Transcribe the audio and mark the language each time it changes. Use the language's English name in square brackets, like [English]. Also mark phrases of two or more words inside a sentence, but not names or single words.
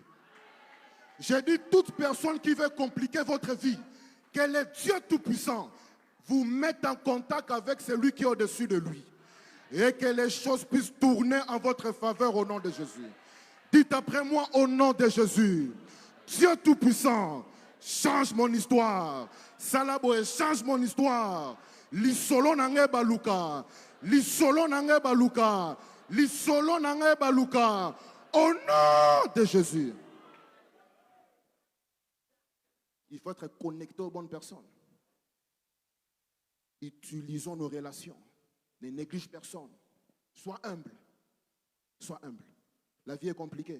[French] J'ai dit toute personne qui veut compliquer votre vie, que le Dieu Tout-Puissant vous mette en contact avec celui qui est au-dessus de lui. Et que les choses puissent tourner en votre faveur au nom de Jésus. Dites après moi au nom de Jésus. Dieu Tout-Puissant, change mon histoire. Salaboé, change mon histoire. [Lingala] Lisolo nange baluka. Lisolo nange baluka. Lisolo nange baluka. [French] Au nom de Jésus. Il faut être connecté aux bonnes personnes. Utilisons nos relations. Ne néglige personne. Sois humble. Sois humble. La vie est compliquée.